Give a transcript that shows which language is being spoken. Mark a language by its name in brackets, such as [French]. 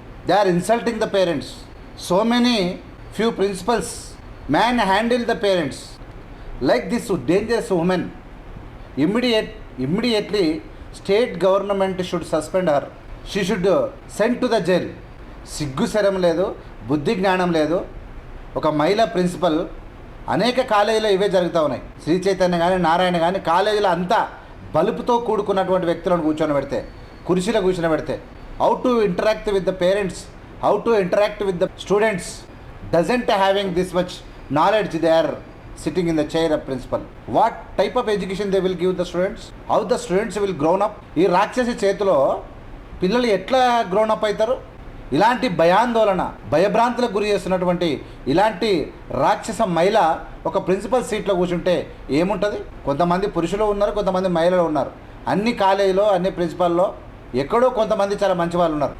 [English] They are insulting the parents. So many few principals manhandle the parents like this dangerous woman. Immediately state government should suspend her. She should send to the jail. [Telugu] సిగ్గు శరం లేదు, బుద్ధి జ్ఞానం లేదు. ఒక మహిళా principal, అనేక కాలేజీలో ఇవే జరుగుతూ ఉన్నాయి. శ్రీ చైతన్య కానీ, నారాయణ కానీ కాలేజీలో అంతా బలుపుతో కూడుకున్నటువంటి వ్యక్తులను కూర్చొని పెడితే, కుర్చీలో కూర్చొని పెడితే [English] How to interact with the parents, how to interact with the students doesn't having this much knowledge. They are sitting in the chair of principal. What type of education they will give the students? How the students will grown up? [Telugu] ఈ రాక్షసి చేతిలో పిల్లలు ఎట్లా grown up అవుతారు? ఇలాంటి భయాందోళన, భయభ్రాంతులకు గురి చేస్తున్నటువంటి ఇలాంటి రాక్షస మహిళ ఒక ప్రిన్సిపల్ సీట్లో కూర్చుంటే ఏముంటుంది? కొంతమంది పురుషులు ఉన్నారు, కొంతమంది మహిళలు ఉన్నారు. అన్ని కాలేజీలో, అన్ని ప్రిన్సిపల్లో ఎక్కడో కొంతమంది చాలా మంచి వాళ్ళు ఉన్నారు.